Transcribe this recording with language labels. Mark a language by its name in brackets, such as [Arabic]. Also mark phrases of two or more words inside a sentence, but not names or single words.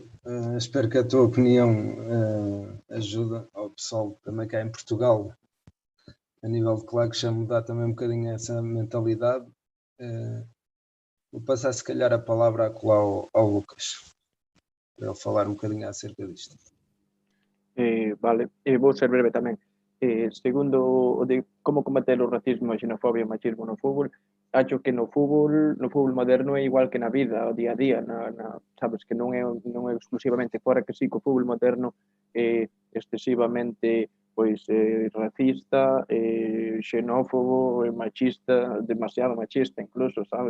[Portuguese] Espero que a tua opinião ajude ao pessoal também cá em Portugal, a nível de clubes, a mudar também um bocadinho essa mentalidade. Vou passar, se calhar, a palavra ao Lucas, para ele falar um bocadinho acerca disto. [Galician] Vale, vou ser breve tamén. Segundo o de como combater o racismo, a xenofobia e o machismo no fútbol, acho que no fútbol moderno é igual que na vida, o día a día, sabes, que non é exclusivamente fora, que sí, que o fútbol moderno é excesivamente racista, xenófobo e machista, demasiado machista incluso, sabes?